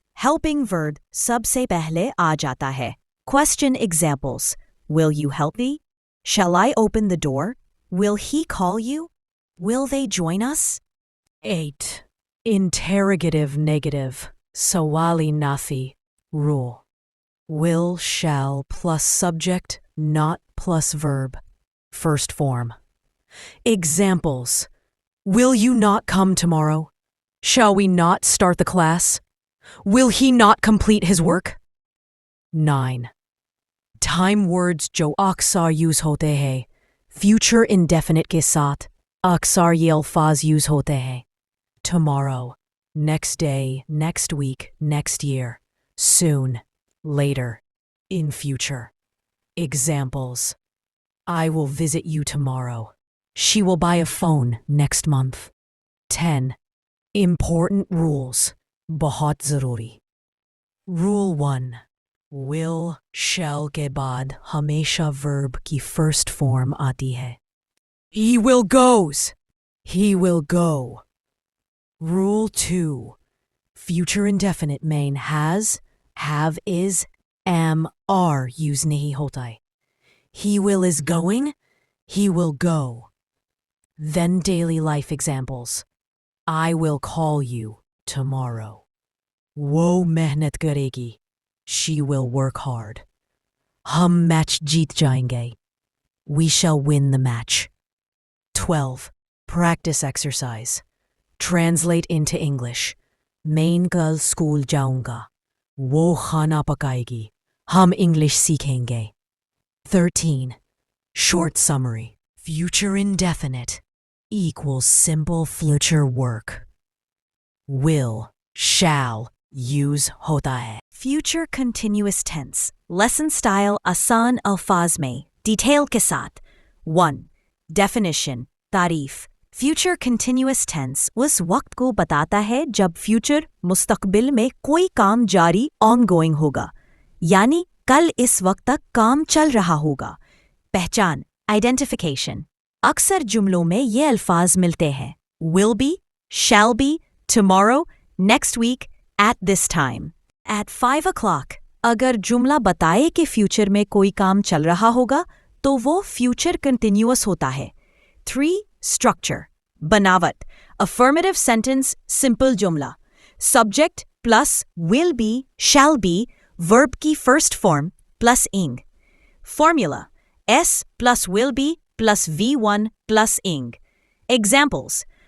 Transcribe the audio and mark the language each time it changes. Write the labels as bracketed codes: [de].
[hi] Helping verb सबसे पहले आ जाता है। [en] Question examples: Will you help me? Shall I open the door? Will he call you? Will they join us? 8. Interrogative negative, sawali nafi. Rule: will, shall plus subject, not plus verb, first form. Examples: Will you not come tomorrow? Shall we not start the class? Will he not complete his work? 9. [hi] Time words जो अक्सर use होते हैं future indefinite के साथ, अक्सर ये अल्फाज use होते हैं: [en] tomorrow, next day, next week, next year, soon, later, in future. Examples: I will visit you tomorrow. She will buy a phone next month. 10. Important rules, [hi] बहुत ज़रूरी। [en] Rule 1. [hi] Will, shall के बाद हमेशा verb की first form आती है। [en] He will goes. He will go. Rule 2. Future indefinite main has, have is, [hi] am, are use नहीं होता है. [en] He will is going, he will go. Then daily life examples. I will call you tomorrow. [hi] वो मेहनत करेगी. [en] She will work hard. [hi] हम match जीत जाएंगे. [en] We shall win the match. [hi] 12. [en] Practice exercise. Translate into English. [hi] मैं कल school जाऊंगा. वो खाना पकाएगी. हम English सीखेंगे. [en] 13. Short summary. Future indefinite equals simple future work. [hi] Will, shall, use होता है. [en] Future continuous tense. [hi] Lesson style आसान अल्फाज में. Detail के साथ. [en] 1. Definition. तारीफ. [hi] Future continuous tense उस वक्त को बताता है जब फ्यूचर मुस्तकबिल में कोई काम जारी ongoing होगा. यानी कल इस वक्त तक काम चल रहा होगा. पहचान. Identification. अक्सर जुमलों में ये अल्फाज मिलते हैं. [en] Will be, shall be, tomorrow, next week, at this time. At 5 o'clock. [hi] अगर जुमला बताए कि फ्यूचर में कोई काम चल रहा होगा तो वो फ्यूचर कंटिन्यूअस होता है. [en] 3. Structure. बनावट. Affirmative sentence, simple जुमला. Subject plus will be, shall be, verb की first form plus ing. Formula. S plus will be plus V1 plus ing. Examples.